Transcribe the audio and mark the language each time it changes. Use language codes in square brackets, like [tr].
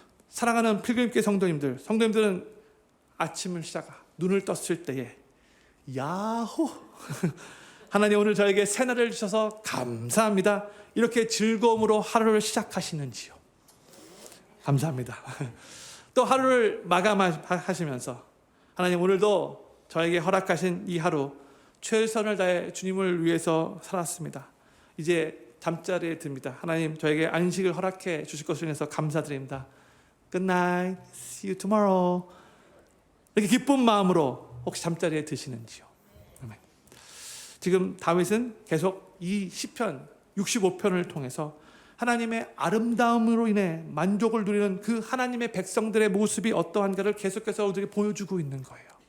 [ko] 사랑하는 필그림교회 성도님들은 아침을 눈을 떴을 때에 야호 하나님 오늘 저에게 새날을 주셔서 감사합니다 이렇게 즐거움으로 하루를 시작하시는지요? 감사합니다. 또 하루를 마감하시면서 하나님 오늘도 저에게 허락하신 이 하루 최선을 다해 주님을 위해서 살았습니다. 이제 잠자리에 듭니다. 하나님 저에게 안식을 허락해 주실 것을 위해서 감사드립니다. [en] Good night, see you tomorrow. [ko] 이렇게 기쁜 마음으로 혹시 잠자리에 드시는지요? 지금 다윗은 계속 이 시편 65편을 통해서 하나님의 아름다움으로 인해 만족을 누리는 그 하나님의 백성들의 모습이 어떠한가를 계속해서 우리에게 보여주고 있는 거예요.